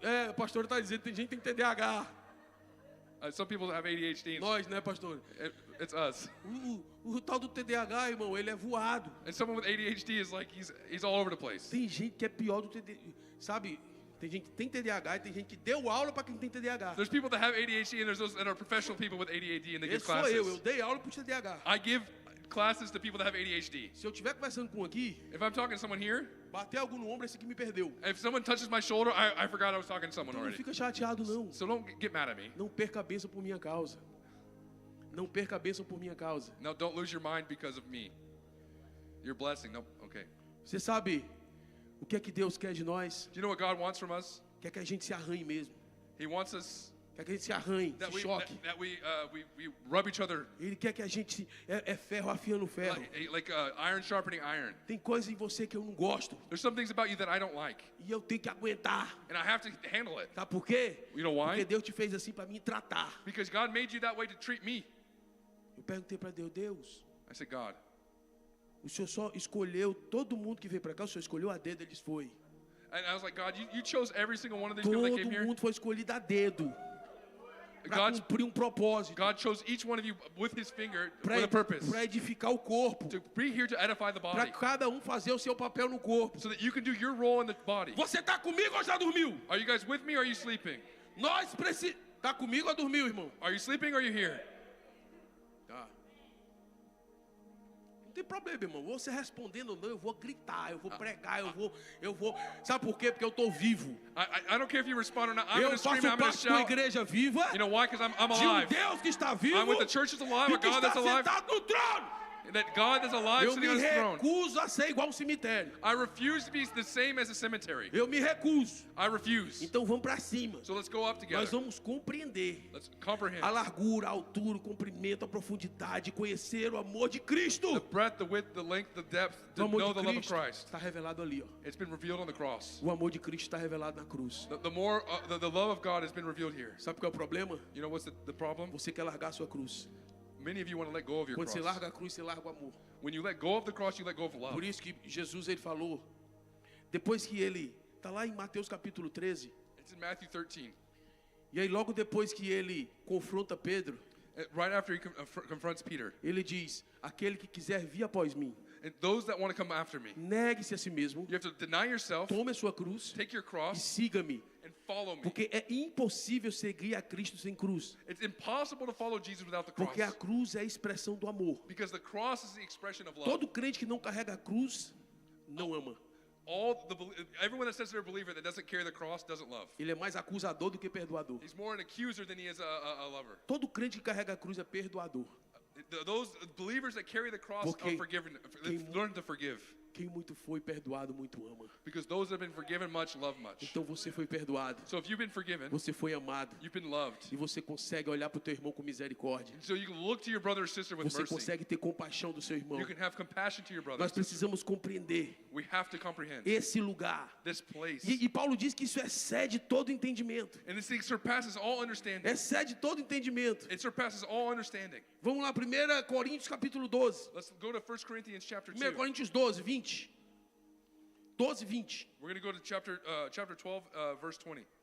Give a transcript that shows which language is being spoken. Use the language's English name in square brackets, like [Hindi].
[Portuguese] É, o pastor tá dizendo, tem gente que tem TDAH. [English] Some people have ADHD. [Portuguese] Nós, né, pastor? [English] It's us. [Portuguese] O tal do TDAH, irmão, ele é voado. [English] And someone with ADHD is like he's all over the place. [Portuguese] Tem gente que é pior do TDAH. Sabe, tem gente que tem TDAH e tem gente que deu aula para quem tem TDAH. [English] There's people that have ADHD and there's those that are professional people with ADHD and they give [Portuguese] Esse sou eu [English] classes. [Portuguese] dei aula pro TDAH. [English] I give classes to people that have ADHD. [Portuguese] Se eu estiver conversando com um aqui, [English] If I'm talking to someone here, [Portuguese] bater algo no ombro, esse aqui me perdeu. [English] if someone touches my shoulder, I forgot I was talking to someone [Portuguese] Então não [English] already. [Portuguese] fica chateado, não. [English] So don't get mad at me. [Portuguese] Não perca a bênção por minha causa. Não perca a bênção por minha causa. [English] No, don't lose your mind because of me. Your blessing. No, okay. [Portuguese] Você sabe o que é que Deus quer de nós? [English] Do you know what God wants from us? [Portuguese] Quer que a gente se arranhe mesmo. [English] He wants us [Portuguese] Quer que a gente se arranhe, [English] that [Portuguese] se [English] we [Portuguese] choque. [English] we rub each other [Portuguese] Ele quer que a gente... É ferro afiando ferro. [English] like iron sharpening iron. [Portuguese] Tem coisas em você que eu não gosto. [English] There's some things about you that I don't like, [Portuguese] E eu tenho que aguentar. [English] and I have to handle it. [Portuguese] Sabe por quê? [English] You know why? [Portuguese] Porque Deus te fez assim para me tratar. [English] Because God made you that way to treat me. [Portuguese] Eu perguntei para Deus, Deus, [English] I said, God, [Portuguese] o Senhor só escolheu todo mundo que veio para cá, o Senhor escolheu a dedo, eles foi. [English] and I was like, God, you chose every single one of these people that [Portuguese] Todo [English] came here. [Portuguese] mundo foi escolhido a dedo para [English] God, [Portuguese] cumprir um propósito, [English] God chose each one of you with His finger with a purpose [Portuguese] para edificar o corpo, [English] to be here to edify the [Portuguese] para [English] body, [Portuguese] cada um fazer o seu papel no corpo. [English] so that you can do your role in the body. [Portuguese] Você está comigo ou já dormiu? [English] Are you guys with me or are you sleeping? [Portuguese] Nós precisamos... Está comigo ou dormiu, irmão? [English] Are you sleeping or are you here? [Portuguese] Tá. Não tem problema, irmão. Você respondendo ou não, eu vou gritar, eu vou pregar, eu vou. Sabe por quê? Porque eu estou vivo. [English] I don't care if you respond or not. I'm [Portuguese] Eu [English] going to scream, [Portuguese] faço [English] I'm going to [Portuguese] parte de uma [English] shout. [Portuguese] igreja viva, [English] You know why? Because I'm [Portuguese] de um [English] alive. [Portuguese] Deus que está vivo [English] I'm with the church that's alive, [Portuguese] e a que [English] God [Portuguese] está [English] that's alive, [Portuguese] sentado no trono. [English] that God that's alive [Portuguese] Eu [English] sitting [Portuguese] me [English] on His throne. [Portuguese] recuso a ser igual um cemitério. [English] I refuse to be the same as a cemetery. [Portuguese] Eu me recuso. [English] I refuse. [Portuguese] Então vamos para cima. [English] So let's go up [Portuguese] Nós [English] together. [Portuguese] vamos compreender [English] Let's comprehend [Portuguese] a largura, a altura, o comprimento, a profundidade, conhecer o amor de Cristo. [English] the breadth, the width, the length, the depth, [Portuguese] O [English] to [Portuguese] amor [English] know [Portuguese] de [English] the love of [Portuguese] Cristo [English] Christ. [Portuguese] está revelado ali, ó. [English] It's been revealed on the cross. [Portuguese] O amor de Cristo está revelado na cruz. [English] The more the love of God has been revealed here. [Portuguese] Sabe qual é o problema? [English] You know what's the problem? [Portuguese] Você quer largar a sua cruz. [English] Many of you want to let go of your [Portuguese] Quando você [English] cross. [Portuguese] larga a cruz, você larga o amor. [English] When you let go of the cross, you let go of love. [Portuguese] Por isso que Jesus ele falou, depois que ele está lá em Mateus capítulo 13, [English] It's in Matthew 13. [Portuguese] e aí logo depois que ele confronta Pedro, [English] Right after he confronts Peter. [Portuguese] ele diz: aquele que quiser vir após mim, [English] And those that want to come after me, [Portuguese] negue-se a si mesmo, [English] you have to deny yourself, [Portuguese] tome a sua cruz [English] take your [Portuguese] e [English] cross, [Portuguese] siga-me, [English] and follow me. [Portuguese] porque é impossível seguir a Cristo sem cruz, [English] It's impossible to follow Jesus without the cross. [Portuguese] porque a cruz é a expressão do amor. [English] Because the cross is the expression of love. [Portuguese] Todo crente que não carrega a cruz não ama. [English] Everyone that says they're a believer that doesn't carry the cross doesn't love. [Portuguese] Ele é mais acusador do que perdoador. [English] He's more an accuser than he is a lover. [Portuguese] Todo crente que carrega a cruz é perdoador. [English] Those believers that carry the cross [Portuguese] Porque [English] are forgiven. They've learned to forgive. [Portuguese] Quem muito foi perdoado, muito ama. [English] Because those that have been forgiven much love much. [Portuguese] Então você foi perdoado, [English] So if you've been forgiven, [Portuguese] você foi amado, [English] you've been loved. [Portuguese] e você consegue olhar para o teu irmão com misericórdia. [English] So you can look to your brother or sister with [Portuguese] Você [English] mercy. [Portuguese] consegue ter compaixão do seu irmão. [English] You can have compassion to your brother. [Portuguese] Nós precisamos compreender [English] We have to comprehend [Portuguese] esse lugar. [English] this place. [Portuguese] E Paulo diz que isso excede todo entendimento. [English] And this thing surpasses all understanding. [Portuguese] Excede todo entendimento. [English] It surpasses all understanding. [Portuguese] Vamos lá, 1 Coríntios capítulo 12. [English] Let's go to 1 Corinthians chapter [Portuguese] 1 [English] 2. [Portuguese] Coríntios 12, 20. 12, 20. [English] We're going to go to chapter 12, verse 20.